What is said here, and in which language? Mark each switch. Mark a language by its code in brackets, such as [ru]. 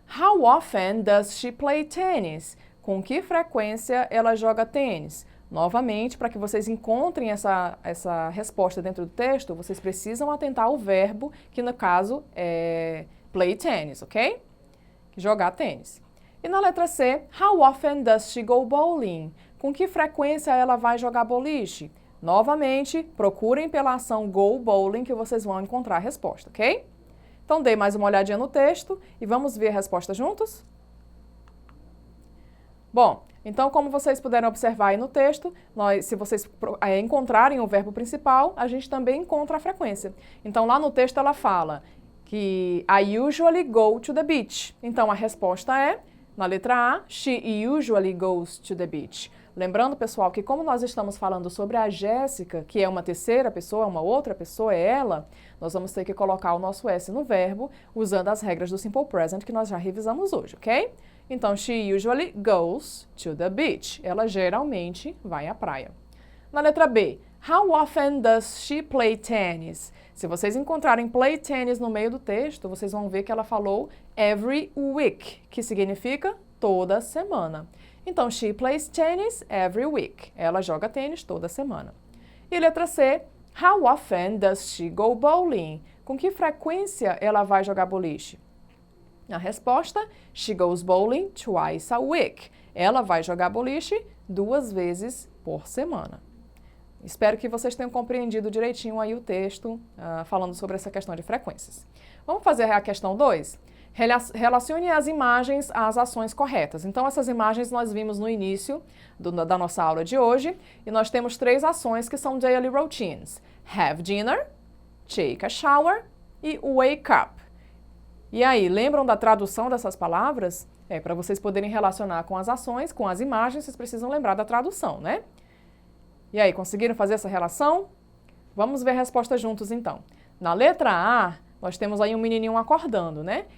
[en] How often does she play tennis? [pt] Com que frequência ela joga tênis? Novamente, para que vocês encontrem essa resposta dentro do texto, vocês precisam atentar ao verbo, que no caso é [en] play tennis, [pt] ok? Jogar tênis. E na letra C, [en] how often does she go bowling? [pt] Com que frequência ela vai jogar boliche? Novamente, procurem pela ação [en] go bowling [pt] que vocês vão encontrar a resposta, ok? Então, dê mais uma olhadinha no texto e vamos ver a resposta juntos? Bom, então, como vocês puderam observar aí no texto, se vocês encontrarem o verbo principal, a gente também encontra a frequência. Então, lá no texto ela fala que [en] I usually go to the beach. [pt] Então, a resposta é, na letra A, [en] she usually goes to the beach. [pt] Lembrando, pessoal, que como nós estamos falando sobre a Jéssica, que é uma terceira pessoa, uma outra pessoa, é ela, nós vamos ter que colocar o nosso S no verbo, usando as regras do Simple Present que nós já revisamos hoje, ok? [en] Então, she usually goes to the beach. [pt] Ela geralmente vai à praia. Na letra B, [en] how often does she play tennis? [pt] Se vocês encontrarem [en] play tennis [pt] no meio do texto, vocês vão ver que ela falou [en] every week, [pt] que significa toda semana. Então, [en] she plays tennis every week. [pt] Ela joga tênis toda semana. E letra C, [en] how often does she go bowling? [pt] Com que frequência ela vai jogar boliche? A resposta, [en] she goes bowling twice a week. [pt] Ela vai jogar boliche 2 vezes por semana. Espero que vocês tenham compreendido direitinho aí o texto falando sobre essa questão de frequências. Vamos fazer a questão 2? Relacione as imagens às ações corretas. Então, essas imagens nós vimos no início da nossa aula de hoje e nós temos 3 ações que são [en] daily routines. Have dinner, take a shower e wake up. [pt] E aí, lembram da tradução dessas palavras? Para vocês poderem relacionar com as ações, com as imagens, vocês precisam lembrar da tradução, né? E aí, conseguiram fazer essa relação? Vamos ver a resposta juntos, então. Na letra A, nós temos aí um menininho acordando, né?